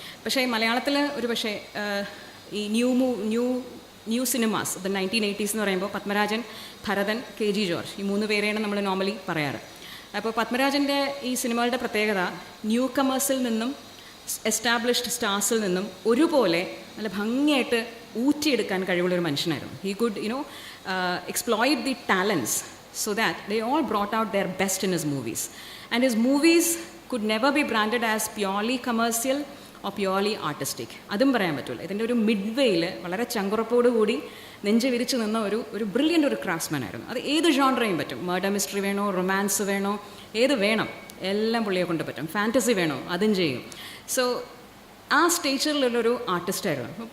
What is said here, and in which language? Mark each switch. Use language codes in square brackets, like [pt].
[ml] പക്ഷേ മലയാളത്തിൽ ഒരു പക്ഷേ ഈ ന്യൂ സിനിമാസ്, ദ 1980s എന്ന് പറയുമ്പോൾ പത്മരാജൻ, ഭരതൻ, KG ജോർജ്, ഈ 3 പേരെയാണ് നമ്മൾ നോർമലി പറയാറ്. അപ്പോൾ പത്മരാജൻ്റെ ഈ സിനിമകളുടെ പ്രത്യേകത ന്യൂ കമേഴ്സിൽ നിന്നും എസ്റ്റാബ്ലിഷ്ഡ് സ്റ്റാർസിൽ നിന്നും ഒരുപോലെ നല്ല ഭംഗിയായിട്ട് ഊറ്റിയെടുക്കാൻ കഴിവുള്ളൊരു മനുഷ്യനായിരുന്നു. [en] He could exploit the talents so that they all brought out their best in his movies. And his movies could never be branded as purely commercial or purely artistic. [ml] അതും പറയാൻ പറ്റില്ല. ഇതിൻ്റെ ഒരു മിഡ്വേയിൽ വളരെ ചങ്കുറപ്പോട് കൂടി നെഞ്ച് വിരിച്ച് നിന്ന ഒരു ബ്രില്യൻ്റ് ഒരു ക്രാഫ്റ്റ്സ്മാൻ ആയിരുന്നു. അത് ഏത് ജോൺറയും പറ്റും. മർഡർ മിസ്റ്ററി വേണോ, റൊമാൻസ് വേണോ, ഏത് വേണം, എല്ലാം പുള്ളിയെ കൊണ്ട് പറ്റും. ഫാൻറ്റസി വേണോ, അതും ചെയ്യും. സോ ആ സ്റ്റേജിലുള്ളൊരു ആർട്ടിസ്റ്റായിരുന്നു.